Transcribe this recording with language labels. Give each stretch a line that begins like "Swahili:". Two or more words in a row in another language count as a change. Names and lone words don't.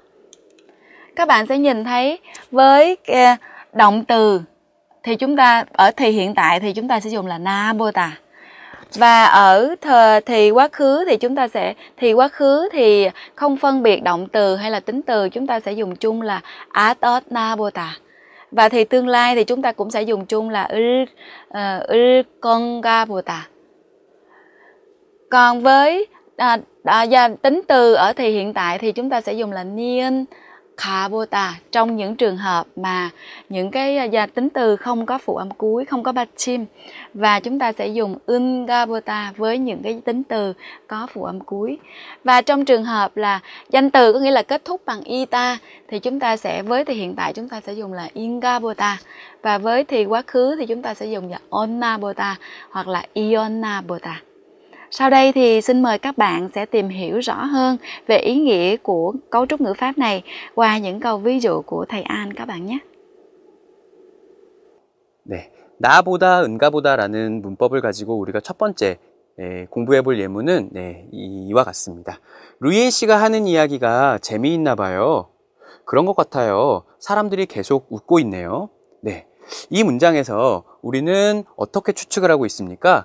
Vietnamese: Các bạn sẽ nhìn thấy với động từ thì chúng ta ở thì hiện tại thì chúng ta sẽ dùng là 나보다. Và ở thì quá khứ thì chúng ta sẽ thì quá khứ thì không phân biệt động từ hay là tính từ, chúng ta sẽ dùng chung là
Korean: 어떤 나보다.
Vietnamese: Và thì tương lai thì chúng ta cũng sẽ dùng chung là
Korean: 을 건가 보다.
Vietnamese: Còn với tính từ ở thì hiện tại thì chúng ta sẽ dùng là
Korean: 니은 가보다
Vietnamese: trong những trường hợp mà những cái tính từ không có phụ âm cuối, không có 받침, và chúng ta sẽ dùng 은가보다 với những cái tính từ có phụ âm cuối. Và trong trường hợp là danh từ có nghĩa là kết thúc bằng ita thì chúng ta sẽ với thì hiện tại chúng ta sẽ dùng là 인가보다, và với thì quá khứ thì chúng ta sẽ dùng là onna보다 hoặc là 이었나보다. Sau đây thì xin mời các bạn sẽ tìm hiểu rõ hơn về ý nghĩa của cấu trúc ngữ pháp này qua những câu ví dụ của thầy An các bạn nhé.
Korean: 네, 나보다 은가보다라는 문법을 가지고 우리가 첫 번째 공부해 볼 예문은 이와 같습니다. 루이엔 씨가 하는 이야기가 재미있나 봐요. 그런 것 같아요. 사람들이 계속 웃고 있네요. 네, 이 문장에서 우리는 어떻게 추측을 하고 있습니까?